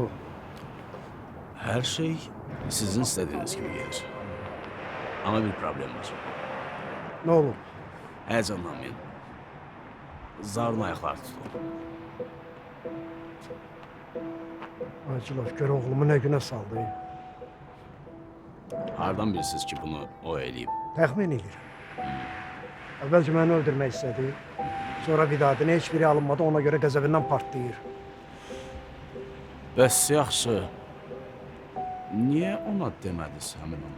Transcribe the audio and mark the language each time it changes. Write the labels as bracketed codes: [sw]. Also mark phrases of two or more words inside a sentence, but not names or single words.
[tr] Her şey sizin istediğiniz gibi gelir. Ama bir problem var. Ne olur? Heyecanlanmayın. Zarın ayaklar tutulur. [az] Acılaf gör oğlumu ne güne saldı. Hardan bilirsiniz ki bunu o eləyib? Təxmin edirəm. Əvvəlcə məni öldürmək istədi. Sonra vidadını heç biri alınmadı, ona görə qəzəbindən partlayır. Bəs yaxşı. Niyə ona demədiniz həmin onu?